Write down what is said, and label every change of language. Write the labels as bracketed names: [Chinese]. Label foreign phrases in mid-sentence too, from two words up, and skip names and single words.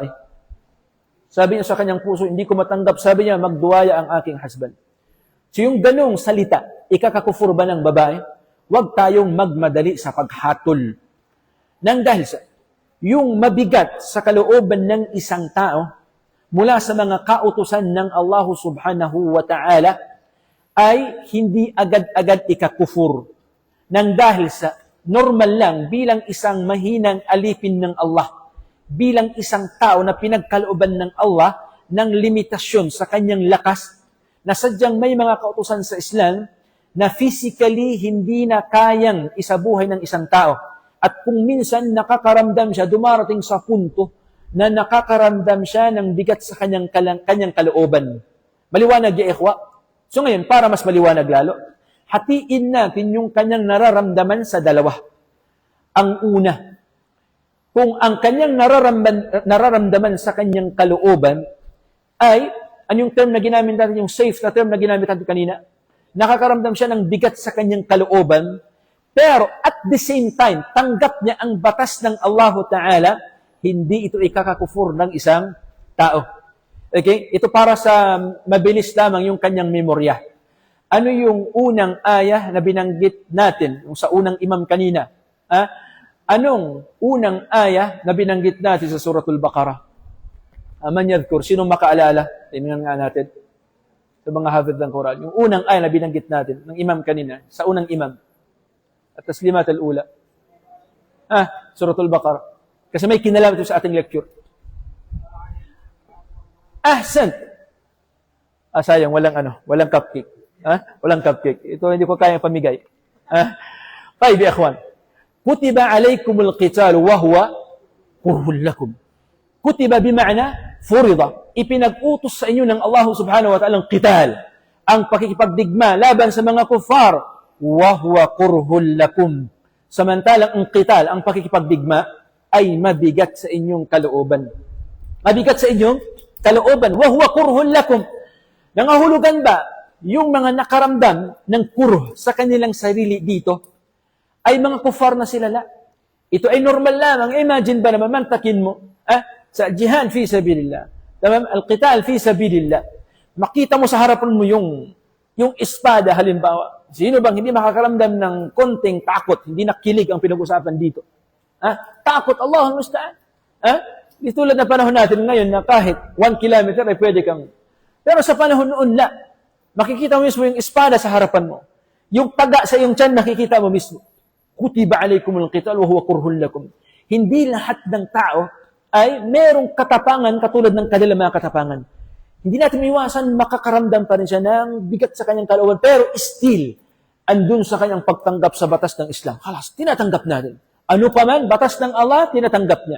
[Filipino] Sabi niya sa kanyang puso, hindi ko matanggap, sabi niya, magduwaya ang aking husband. So yung ganong salita, ikakakufur ba ng babae? Huwag tayong magmadali sa paghatol. Nang dahil sa, yung mabigat sa kalooban ng isang tao mula sa mga kautusan ng Allah [Arabic] سبحانه وتعالى [Filipino] ay hindi agad-agad ikakufur nang dahil sa normal lang bilang isang mahinang alipin ng Allah, bilang isang tao na pinagkalooban ng Allah ng limitasyon sa kanyang lakas, na sadyang may mga kautusan sa Islam na physically hindi na kayang isabuhay ng isang tao. At kung minsan nakakaramdam siya, dumarating sa punto na nakakaramdam siya ng bigat sa kanyang kalooban. Maliwanag [Arabic] يا إخوة? [Filipino] So ngayon, para mas maliwanag lalo, hatiin natin yung kanyang nararamdaman sa dalawa. Ang una, kung ang kanyang nararamdaman sa kanyang kalooban ay, anong term na ginamit natin, yung safe na term na ginamit natin kanina, nakakaramdam siya ng bigat sa kanyang kalooban, pero [English] at the same time, [Filipino] tanggap niya ang batas ng Allah Ta'ala, hindi ito ikakakufur ng isang tao. Okay? Ito para sa mabilis lamang yung kanyang memorya. Ano yung unang ayah na binanggit natin, yung sa unang imam kanina? Anong unang ayah na binanggit natin sa Suratul Baqarah? [Arabic] من يذكر, [Filipino] sinong makaalala? Tingnan nga natin. Sa mga hafid ng Quran. Yung unang ayah na binanggit natin, ng imam kanina, sa unang imam. [Arabic] التسليمات الأولى. سورة البقرة. [Filipino] Kasi may kinalaman ito sa ating lecture. Ahsan! Sayang, walang cupcake. Walang cupcake. Ito hindi ko kayang pamigay. [Arabic] طيب يا إخوان. كتب عليكم القتال وهو كره لكم. كتب بمعنى فرض. [Filipino] Ipinag-utos sa inyo ng Allah [Arabic] سبحانه وتعالى [Filipino] ang qital. Ang pakikipagdigma laban sa mga kuffar. [Arabic] وهو كره لكم. [Filipino] Samantalang ang qital, ang pakikipagdigma, ay mabigat sa inyong kalooban. Mabigat sa inyong kalooban. [Arabic] وهو كره لكم. [Filipino] Nangahulugan ba yung mga nakaramdam ng kurh sa kanilang sarili dito ay mga kufar na sila la? Ito ay normal lamang. Imagine ba naman, mantakin mo, sa [Arabic] جهاد في سبيل الله، القتال في سبيل الله, [Filipino] makita mo sa harapan mo yung espada halimbawa. Sino bang hindi makakaramdam ng konting takot, hindi nakilig ang pinag-usapan dito? Takot, [Arabic] الله المستعان. [Filipino] Di tulad na panahon natin ngayon na kahit 1 kilometer ay pwede kang. Pero sa panahon noon la, makikita mo mismo yung espada sa harapan mo. Yung taga sa iyong tiyan, makikita mo mismo. [Arabic] كتب عليكم القتال وهو كره لكم. [Filipino] Hindi lahat ng tao ay merong katapangan katulad ng kanilang mga katapangan. Hindi natin iwasan, makakaramdam pa rin siya ng bigat sa kanyang kalooban, pero still, andun sa kanyang pagtanggap sa batas ng Islam. Halas, tinatanggap natin. Ano pa man, batas ng Allah, tinatanggap niya.